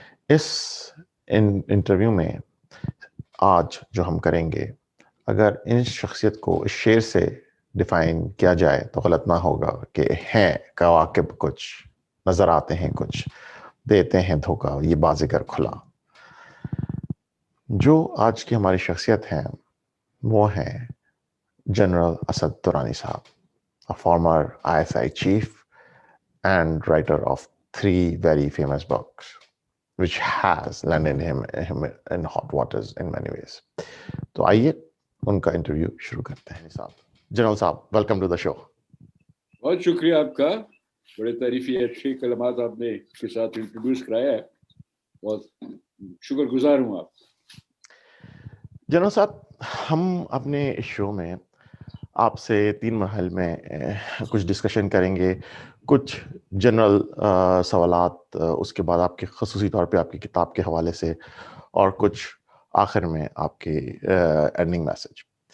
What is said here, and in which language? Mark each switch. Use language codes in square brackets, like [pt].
[hi] इस इंटरव्यू में आज जो हम करेंगे, अगर इन शख्सियत को इस शेर से डिफ़ाइन किया जाए तो गलत ना होगा कि हैं कवाकिब कुछ, नज़र आते हैं कुछ, देते हैं धोखा ये बाज़िगर खुला। जो आज की हमारी शख्सियत हैं वो हैं जनरल असद दुरानी साहब, [en] a former ISI chief and writer of 3 very famous books which has landed him in hot waters in many ways. [hi] तो आइए उनका इंटरव्यू शुरू करते हैं। साहब, जनरल साहब, वेलकम टू द शो। बहुत शुक्रिया आपका, बड़े तारीफी अच्छे कलमात आपने के साथ इंट्रोड्यूस कराया है, बहुत शुक्रगुजार हूँ आप। जनरल साहब, हम अपने इस शो में आपसे 3 मरहल में कुछ डिस्कशन करेंगे, कुछ जनरल सवालात, उसके बाद आपके ख़ुसूसी तौर पे आपकी किताब के हवाले से, और कुछ आखिर में आपके एंडिंग मैसेज।